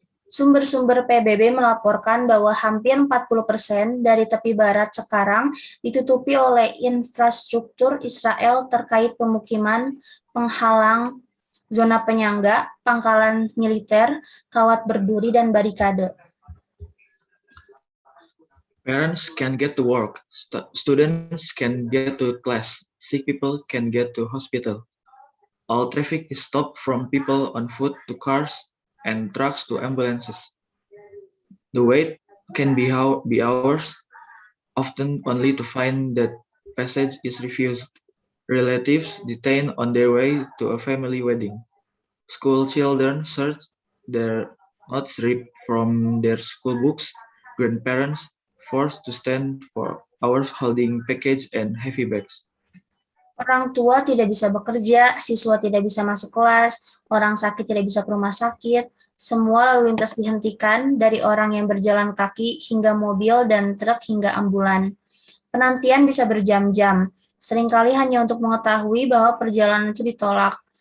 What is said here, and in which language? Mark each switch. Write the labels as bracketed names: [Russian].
[Indonesian] Sumber-sumber PBB melaporkan bahwa hampir 40% dari tepi barat sekarang ditutupi oleh infrastruktur Israel terkait pemukiman, penghalang, zona penyangga, pangkalan militer, kawat berduri, dan barikade. [English] Parents can get to work, students can get to class, sick people can get to hospital. All traffic is stopped from people on foot to cars and trucks to ambulances. The wait can be hours, often only to find that passage is refused. Relatives detained on their way to a family wedding. School children searched their notes ripped from their school books. Grandparents forced to stand for hours holding package and heavy bags. [Indonesian] Orang tua tidak bisa bekerja, siswa tidak bisa masuk kelas, orang sakit tidak bisa ke rumah sakit, semua lalu lintas dihentikan dari orang yang berjalan kaki hingga mobil dan truk hingga ambulan. Penantian bisa berjam-jam, seringkali hanya untuk mengetahui bahwa perjalanan itu ditolak.